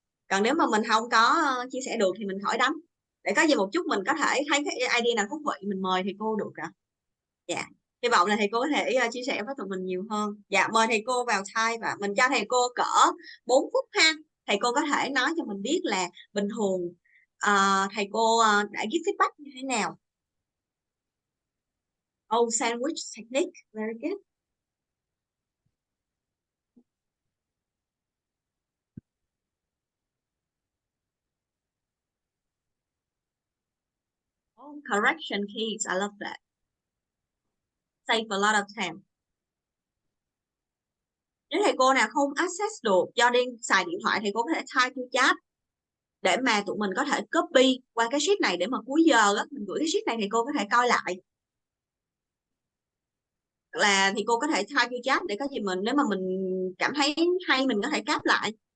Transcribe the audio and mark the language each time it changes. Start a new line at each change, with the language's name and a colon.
Vietnamese: Còn nếu mà mình không có chia sẻ được thì mình khỏi đánh, để có gì một chút mình có thể thấy cái ID nào thú vị mình mời thầy cô được ạ. Dạ, hy vọng là thầy cô có thể chia sẻ với tụi mình nhiều hơn. Dạ, mời thầy cô vào type và mình cho thầy cô cỡ 4 phút ha. Thầy cô có thể nói cho mình biết là bình thường thầy cô đã give feedback như thế nào.
English: Oh, sandwich technique, very good. Oh, correction keys, I love that. Save a lot of time.
Vietnamese: Nếu thầy cô nào không access được do đang xài điện thoại, thầy cô có thể type vô chat để mà tụi mình có thể copy qua cái sheet này, để mà cuối giờ á, mình gửi cái sheet này thầy cô có thể coi lại. Là thì cô có thể type vô chat để có gì mình, nếu mà mình cảm thấy hay mình có thể cáp lại.